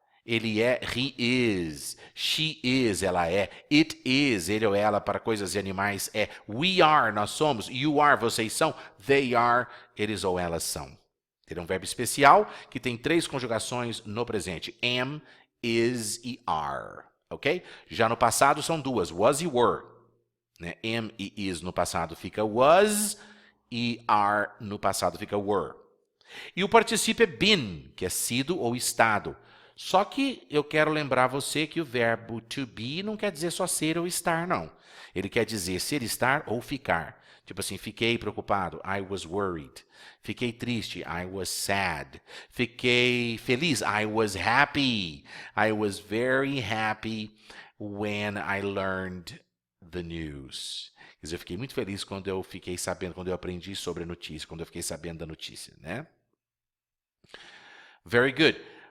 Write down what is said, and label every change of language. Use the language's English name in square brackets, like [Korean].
[Portuguese] Ele é [English] he is. She is, [Portuguese] ela é. [English] It is, [Portuguese] ele ou ela para coisas e animais é. [English] We are, [Portuguese] nós somos. [English] You are, [Portuguese] vocês são. [English] They are, [Portuguese] eles ou elas são. Ele é um verbo especial que tem 3 conjugações no presente. Am, is e are. Ok? Já no passado são 2, was e were. Né? Am e is no passado fica was e are no passado fica were. E o particípio é been, que é sido ou estado. Só que eu quero lembrar você que o verbo to be não quer dizer só ser ou estar, não. Ele quer dizer ser, estar ou ficar. Tipo assim, fiquei preocupado, [English] I was worried. [Portuguese] Fiquei triste, [English] I was sad. [Portuguese] Fiquei feliz, [English] I was happy. I was very happy when I learned the news. [Portuguese] Quer dizer, eu fiquei muito feliz quando eu fiquei sabendo, quando eu aprendi sobre a notícia, quando eu fiquei sabendo da notícia, né? [English] Very good.